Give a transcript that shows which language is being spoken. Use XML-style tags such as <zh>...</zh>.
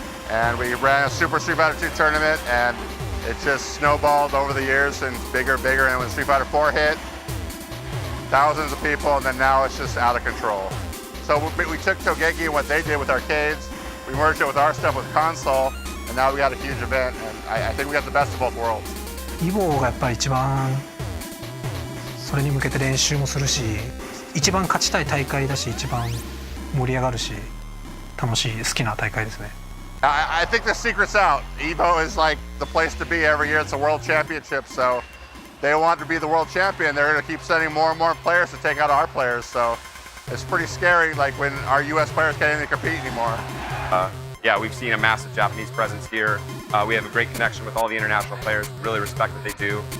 <en>And we ran a Super Street Fighter 2 tournament, and it just snowballed over the years and bigger, and when Street Fighter 4 hit, thousands of people, and then now it's just out of control. So we took Togeki and what they did with arcades, we merged it with our stuff with console, and now we got a huge event, and I think we got the best of both worlds.</en> <ja>EVO がやっぱり一番それに向けて練習もするし、一番勝ちたい大会だし、一番盛り上がるし、楽しい好きな大会ですね。</ja> <en>I think the secret's out. EVO is like the place to be every year. It's a world championship, so they want to be the world champion. They're going to keep sending more and more players to take out our players, so it's pretty scary, like when our U.S. players can't even compete anymore. Yeah, we've seen a massive Japanese presence here. We have a great connection with all the international players, really respect what they do.</en>